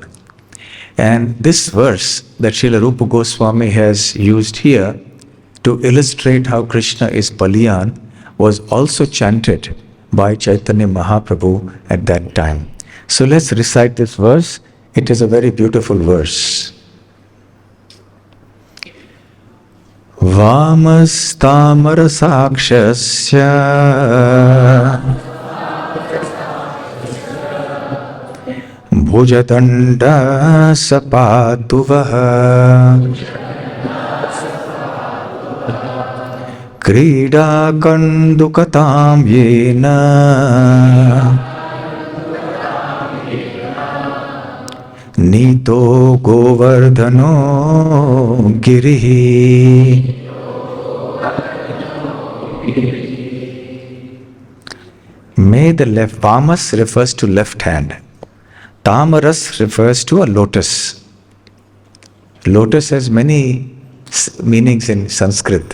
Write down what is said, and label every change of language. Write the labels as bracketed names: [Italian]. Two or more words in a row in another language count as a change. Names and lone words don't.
[English] And this verse that Srila Rupa Goswami has used here to illustrate how Krishna is Baliyan was also chanted by Chaitanya Mahaprabhu at that time. So let's recite this verse. It is a very beautiful verse. [Sanskrit] वामस्तामर सक्षस्य भुजदण्ड सपातुवह क्रीडा कन्दुकतां येन नीतो गोवर्धनो गिरिः. [English] May the left, Vamas refers to left hand. Tamaras refers to a lotus. Lotus has many meanings in Sanskrit.